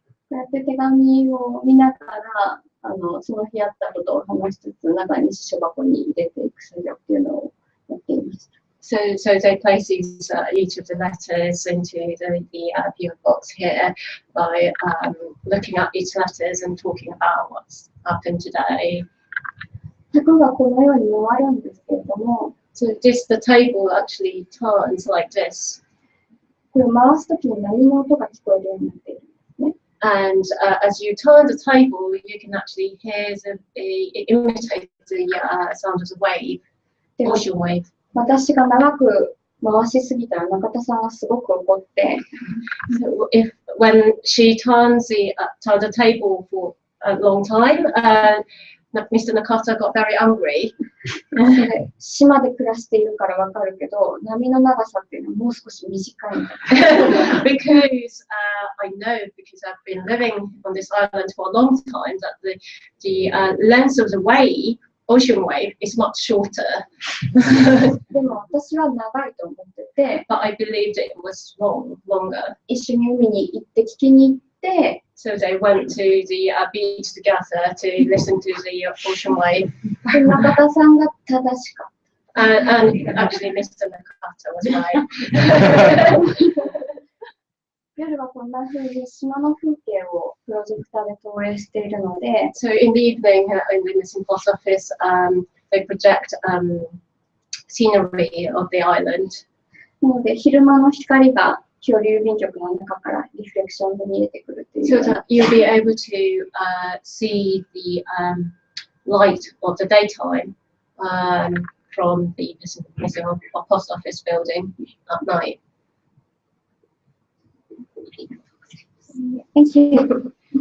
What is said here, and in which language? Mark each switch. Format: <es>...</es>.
<ja>こうやって手紙を見ながら、その日あったことを話しつつ、中に支所箱に入れていく作業っていうのをやっていました。</ja> <en>So they place these, each of the letters into the PO box here by looking at each letters and talking about what's happened today.</en> <ja>箱がこのように回るんですけれども、</ja> <en>So the table actually turns like this.</en> <ja>これを回すときに波の音が聞こえるようになっているんですね。</ja> <en>And as you turn the table, you can actually hear it imitates the sound of the wave, ocean wave.</en> <ja>私が長く回しすぎたら中田さんがすごく怒って、</ja> <en>So when she turns the table for a long time, Mr. Nakata got very angry.</en> <ja>島で暮らしているからわかるけど、波の長さっていうのはもう少し短いんだ。</ja> <en>Because I know, because I've been living on this island for a long time, that the length of the wave, ocean wave, is much shorter.</en> <ja>でも私は長いと思ってて、</ja> <en>But I believed it was longer.</en> <ja>一緒に海に行って聞きに行って、</ja> <en>So they went to the beach together to listen to the ocean wave.</en> <ja>で中田さんが正しかった。</ja> <en>And actually, Mr. Nakata was right.</en> <ja>夜はこんな風に島の風景をプロジェクターで投影しているので、</ja> <en>So in the evening, in the missing post office, they project scenery of the island.</en> <ja>なので昼間の光が恐竜郵便局の中からリフレクションで見えてくるという。</ja> <en>So that you'll be able to see the light of the daytime from the missing post office building at night. Thank you.</en>